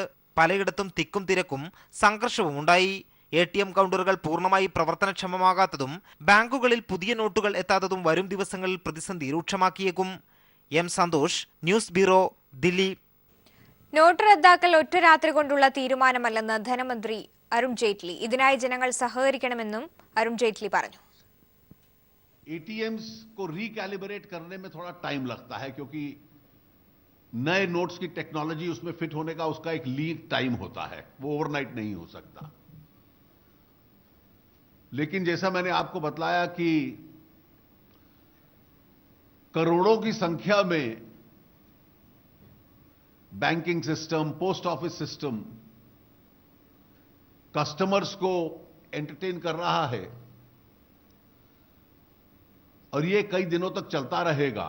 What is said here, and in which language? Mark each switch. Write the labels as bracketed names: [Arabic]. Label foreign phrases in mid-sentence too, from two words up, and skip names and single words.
[Malayalam] പലയിടത്തും തിക്കും തിരക്കും സംഘർഷവും ഉണ്ടായി. ATM കൗണ്ടറുകൾ പൂർണ്ണമായി പ്രവർത്തനക്ഷമമാകാത്തതും ബാങ്കുകളിൽ പുതിയ നോട്ടുകൾ എത്താത്തതും വരും ദിവസങ്ങളിൽ പ്രതിസന്ധി രൂക്ഷമാക്കിയേക്കും. സന്തോഷ്, ന്യൂസ് ബ്യൂറോ, ദില്ലി. നോട്ട് റദ്ദാക്കൽ ഒറ്റ രാത്രി കൊണ്ടുള്ള തീരുമാനമല്ലെന്ന് ധനമന്ത്രി അരുൺ ജെയ്റ്റ്ലി. ഇതിനായി ജനങ്ങൾ സഹകരിക്കണമെന്നും അരുൺ ജെയ്റ്റ്ലി പറഞ്ഞു. [Hindi] ATMs को रिकैलिब्रेट करने में थोड़ा टाइम लगता है क्योंकि नए नोट्स की टेक्नोलॉजी उसमें फिट होने का उसका एक [English] lead time [Hindi] होता है, वो ओवरनाइट नहीं हो सकता. लेकिन जैसा मैंने आपको बतलाया कि करोड़ों की संख्या में [English] banking system, post office system customers [Hindi] को एंटरटेन कर रहा है और ये कई दिनों तक चलता रहेगा.